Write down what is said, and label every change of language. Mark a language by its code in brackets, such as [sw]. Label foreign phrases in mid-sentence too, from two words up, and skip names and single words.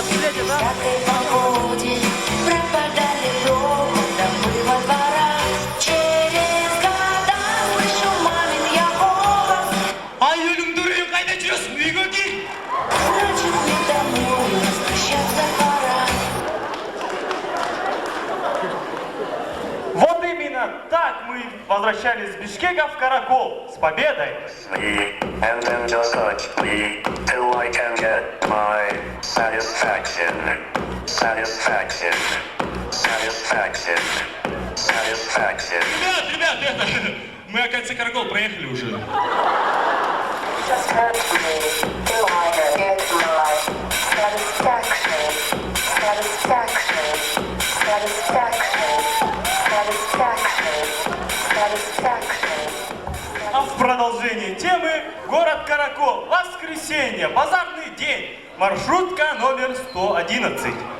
[ru] в яркой погоде пропадали дома, домой во дворах. Через года слышу мамин я голос. [kk] Ай, Юлюм, дурью, кайда жүресің, үйге кел. [ru] Значит, мне домой возвращаться пора. Вот именно так мы возвращались с Бишкека в Каракол. С победой! [en] And then just touch me till I can get my satisfaction. Satisfaction. Satisfaction. Satisfaction. [ru] Ребят, это... Мы, оказывается, Каракол проехали уже. [en] Just touch me till I can get my satisfaction. Satisfaction. Satisfaction. Satisfaction. Satisfaction. [ru] А в продолжении темы город Каракол. Воскресенье, базарный день. Маршрутка номер 111.